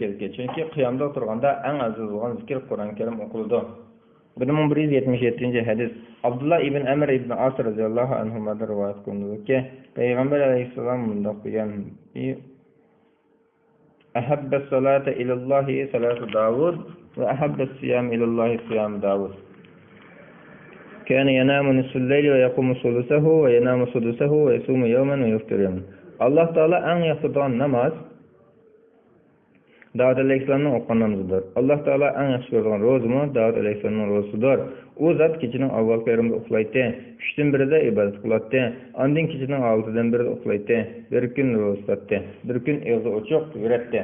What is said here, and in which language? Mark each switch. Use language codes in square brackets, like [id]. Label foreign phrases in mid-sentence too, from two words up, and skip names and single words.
[uz] Chunki qiyomda turganda eng afzal bo'lgan zikr Qur'on Karim o'qiladi. 1177 hadis. Abdullah ibn Amr ibn As [ar] رضي الله عنه [uz] rivoyat qilindiki, payg'ambar alayhissalom bundoq degan: [ar] أحب الصلاة إلى الله صلاة داود وأحب الصيام إلى الله صيام داود. كان ينام نصف الليل ويقوم ثلثه وينام سدسه ويصوم يوما ويفطر يوما. [uz] Allah Taala en yaxshi namaz Davud alayhissalomning o'qigan namozidir. Allah Taala en yaxshi ko'rgan ro'zimi Davud alayhissalomning ro'zidir. U zot kechining avval yarimida uxlaydi, 3dan birida ibodat qiladi, ondan kechining 6dan birida uxlaydi, bir kun ro'za tutadi, bir kun og'zi ochiq yuradi.